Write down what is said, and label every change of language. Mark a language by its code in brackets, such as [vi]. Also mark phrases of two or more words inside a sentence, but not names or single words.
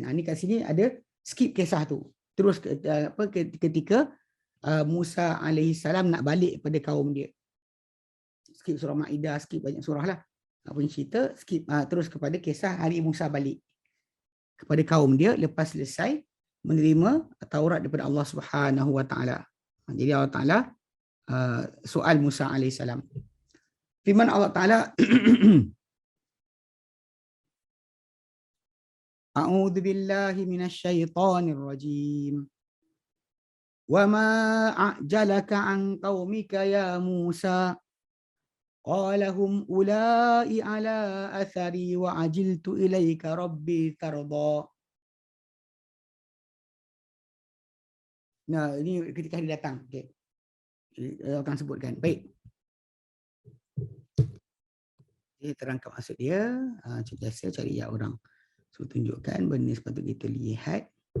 [ms] Ini kat sini ada skip kisah tu. Terus ketika Musa alaihissalam nak balik pada kaum dia. Skip surah Maidah, skip banyak surah lah. Apa cerita, skip terus kepada kisah hari Musa balik kepada kaum dia lepas selesai menerima Taurat daripada Allah [ar] سبحانه وتعالى. [ms] Jadi Allah Taala soal Musa alaihissalam. Firman Allah Taala, [ar] أعوذ بالله من الشيطان الرجيم. وما أعجلك عن قومك يا موسى? قال هم أولاء على أثري وعجلت إليك ربي ترضى. [ms] Nah, ini ketika dia datang. Okey. Allah akan sebutkan. Baik. Jadi terangkan maksud dia. Macam biasa cari ya orang. So tunjukkan benda sepatutnya kita lihat.